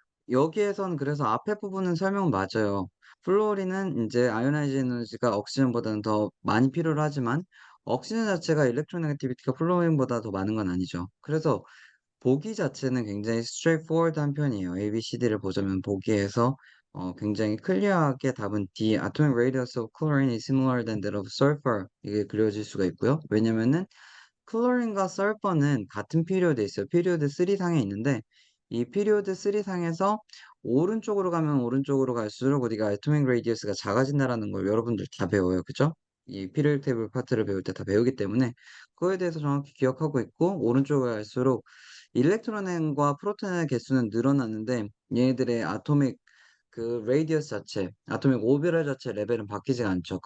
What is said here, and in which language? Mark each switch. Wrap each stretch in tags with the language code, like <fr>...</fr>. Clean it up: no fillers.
<ko>여기에선 그래서 앞에 부분은 설명 맞아요. 플루오린은 인제 ionization 에너지가 옥시전보다는 더 많이 필요로 하지만 옥시전 자체가 일렉트로네거티비티가 플루오린보다 더 많은 건 아니죠. 그래서 보기 자체는 굉장히 straightforward한 편이에요. ABCD를 보자면 보기에서 굉장히 클리어하게 답은 D,</ko> <en>atomic radius of chlorine is similar than that of sulfur,</en> <ko>이게 그려질 수가 있고요. 왜냐면은 클로린과 설퍼는 같은 피리오드에 있어요. 피리오드 3 상에 있는데 이 피리오드 3 상에서 오른쪽으로 가면 오른쪽으로 갈수록 우리가 atomic radius가 작아진다라는 걸 여러분들 다 배워요. 그죠? 이 periodic table 파트를 배울 때 다 배우기 때문에 그거에 대해서 정확히 기억하고 있고, 오른쪽으로 갈수록 일렉트론과 프로톤의 개수는 늘어나는데 얘네들의 아토믹 그 레디어스 자체, 아토믹 오비럴 자체 레벨은 바뀌지가 않죠.</ko>